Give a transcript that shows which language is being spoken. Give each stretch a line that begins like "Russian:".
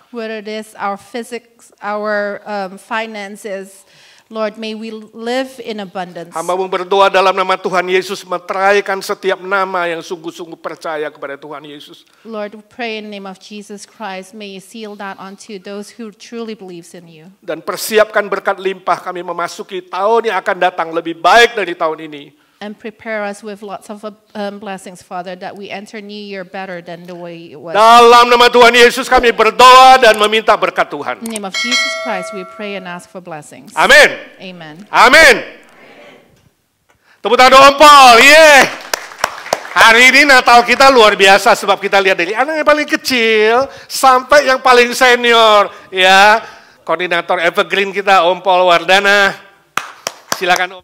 English: Whether it is our physics, our finances, Lord, may we live in abundance.
Indonesian: Hamba-Mu berdoa dalam nama Tuhan Yesus, meteraikan setiap nama yang sungguh-sungguh percaya kepada Tuhan Yesus.
English: Lord, we pray in the name of Jesus Christ, may you seal that onto those who truly believes in you.
Indonesian: Dan persiapkan berkat limpah kami memasuki tahun yang akan datang lebih baik dari tahun ini.
English: And prepare us with lots of blessings, Father, that we enter New Year better than the way it was.
Indonesian: Dalam nama Tuhan Yesus kami berdoa dan meminta berkat Tuhan.
English: In the name of Jesus Christ, we pray and ask for blessings.
Indonesian: Amin.
English: Amen.
Indonesian: Amin. Tepuk tangan ompol, Hari ini Natal kita luar biasa sebab kita lihat dari anak yang paling kecil sampai yang paling senior, ya. Koordinator Evergreen kita Ompol Wardana. Silakan.